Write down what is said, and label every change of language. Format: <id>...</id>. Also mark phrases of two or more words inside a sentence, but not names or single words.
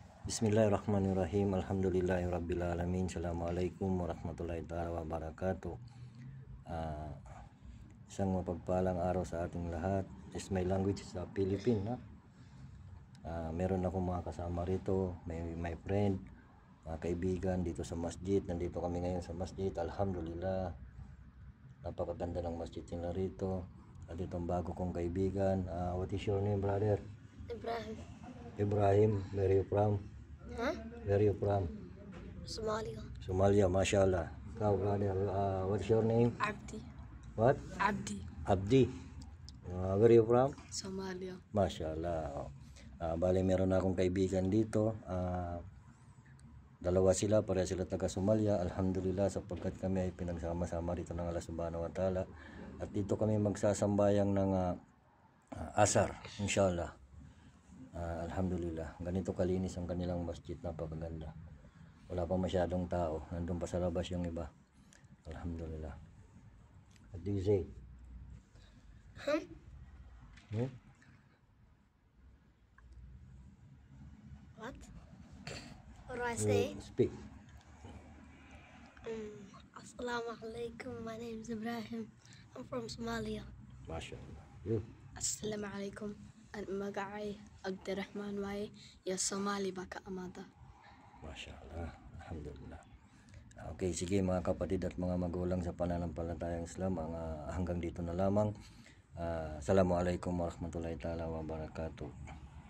<ar>بسم الله الرحمن الرحيم. الحمد لله رب العالمين. السلام عليكم ورحمة الله تعالى وبركاته.</ar> <tl>Isang mapagpalang araw sa ating lahat.</tl> <en>Is my language sa Philippine.</en> <tl>Meron akong mga kasama rito,</tl> <en>my friend,</en> <tl>mga kaibigan dito sa masjid. Nandito kami ngayon sa masjid. Alhamdulillah, napakaganda ng masjid nila rito. At itong bago kong kaibigan.</tl> <en>What is your name, brother? Ibrahim. Where are you from? Where are you from? Somalia, mashallah. Ikaw, brother, what's your name? Abdi. What? Abdi. Where are you from? Somalia. Mashallah.</en> <tl>Bali, meron akong kaibigan dito. Dalawa sila, pareha sila taga Somalia. Alhamdulillah, sapagkat kami ay pinagsama-sama dito ng Allah</tl> <ar>سبحانه وتعالى.</ar> <tl>At dito kami magsasambayang ng asar, inshallah. Alhamdulillah, ganito kalinis ang kanilang masjid, napakaganda. Wala pa masyadong tao, nandun pa sa labas yung iba.</tl> <en>Alhamdulillah. What do you say? What? What do I say? Speak. Assalamualaikum. My name is Ibrahim. I'm from Somalia. Mashallah. You? Assalamualaikum.</en> <so>Ang magacay Abdirahman waaye iyo Somali ba ka amada.</so> <ar>ما شاء الله. الحمد لله.</ar> <tl>Okay, sige mga kapatid at mga magulang sa pananampalatayang Islam, hanggang dito na lamang.</tl> <ar>السلام عليكم ورحمة الله تعالى وبركاته.</ar>